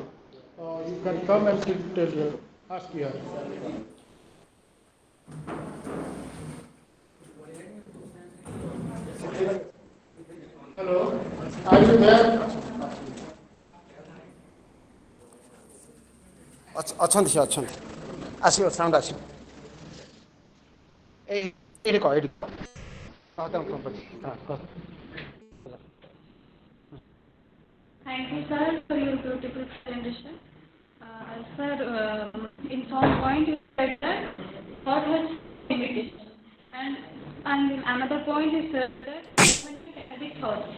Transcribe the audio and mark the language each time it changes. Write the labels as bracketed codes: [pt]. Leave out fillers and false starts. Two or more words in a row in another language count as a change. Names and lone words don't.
[en] You can come and ask here. Hello, are you there? [or] ଅଛନ୍ତି ସେ ଅଛନ୍ତି ଆସିବ ସାଉଣ୍ଡ ଆସିବ ଏଇଠି କହ ଏଇଠି [en] Thank you, sir, for your beautiful presentation. Sir, in some point you said that thought has limitation, and another point is that every thought.